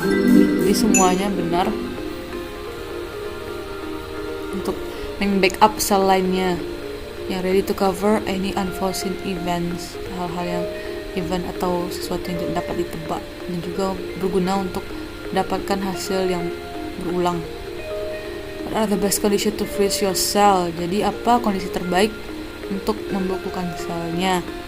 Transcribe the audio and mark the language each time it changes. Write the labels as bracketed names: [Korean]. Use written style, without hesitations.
[Indonesian] Jadi semuanya benar untuk backup sel lainnya yang ready to cover any unforeseen events, hal-hal yang event atau sesuatu yang tidak dapat ditebak, dan juga berguna untuk mendapatkan hasil yang berulang. [English] What are the best condition to freeze your cell? [Indonesian] Jadi apa kondisi terbaik untuk membekukan selnya?